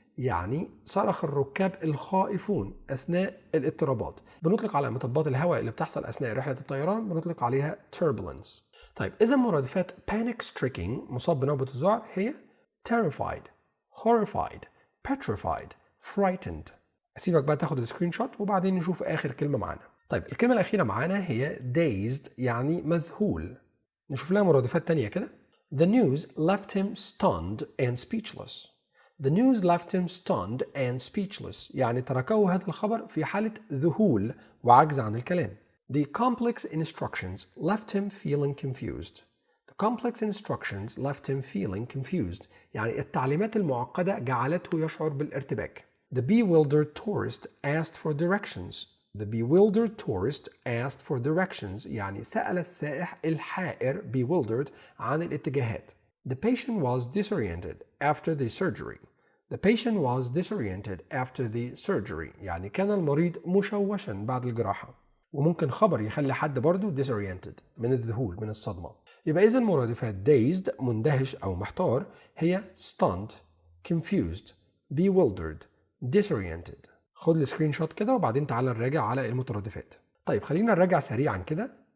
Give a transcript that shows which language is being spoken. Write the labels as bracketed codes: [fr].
[ar] يعني صرخ الركاب الخائفون أثناء الاضطرابات. بنطلق على مطبات الهواء اللي بتحصل أثناء رحلة الطيران بنطلق عليها turbulence. طيب إذا مرادفات panic stricken مصاب بنوبة الذعر هي terrified, horrified, petrified, frightened. أسيبك بقى تاخد السكرين شوت وبعدين نشوف آخر كلمة معانا. طيب الكلمة الأخيرة معانا هي dazed يعني مذهول. نشوف لها مرادفات تانية كده. [en] The news left him stunned and speechless. The news left him stunned and speechless. [ar] يعني تركه هذا الخبر في حالة ذهول وعجز عن الكلام. [en] The complex instructions left him feeling confused. The complex instructions left him feeling confused. [ar] يعني التعليمات المعقدة جعلته يشعر بالارتباك. [en] The bewildered tourist asked for directions. The bewildered tourist asked for directions. [ar] يعني سأل السائح الحائر bewildered عن الاتجاهات. [en] The patient was disoriented after the surgery. The patient was disoriented after the surgery. [ar] يعني كان المريض مشوشا بعد الجراحة. وممكن خبر يخلي حد برضو disoriented من الذهول من الصدمة. يبقى إذا مرادفات dazed مندهش أو محتار هي stunned, confused, bewildered, disoriented. خد السكرين شوت كده وبعدين تعالى نراجع على المترادفات. طيب خلينا نراجع سريعا كده.